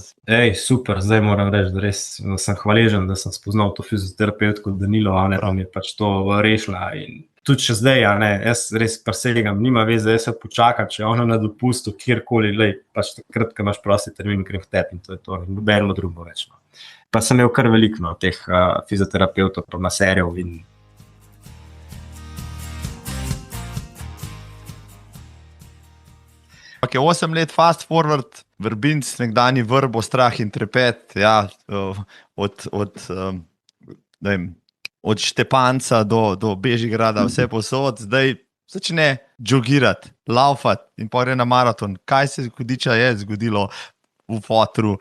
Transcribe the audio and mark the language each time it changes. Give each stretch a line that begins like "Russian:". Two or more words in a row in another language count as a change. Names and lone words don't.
Slovenian: Super, zdaj moram reči, da res sem hvaležen, da sem spoznal to fizioterapeutko Danilo, pa mi je pač to rešila. In tudi še zdaj, jaz res presegam, nima veze, jaz se počakam, če je ona na dopustu, kjerkoli, pač takrat, ko imaš prosti termin, grem v tep in to je to, nobeno drugo več. Pa sem imel kar veliko teh fizioterapeutov, pa maserjev in Ok, 8 let
English: fast forward,
Slovenian: Vrbinc, nekdani Vrbo, strah in trepet, ja, od Štepanca do Bežigrada, vse posod, zdaj začne jogirati, laufati in pa gre na maraton. Kaj se je zgodilo v fotru?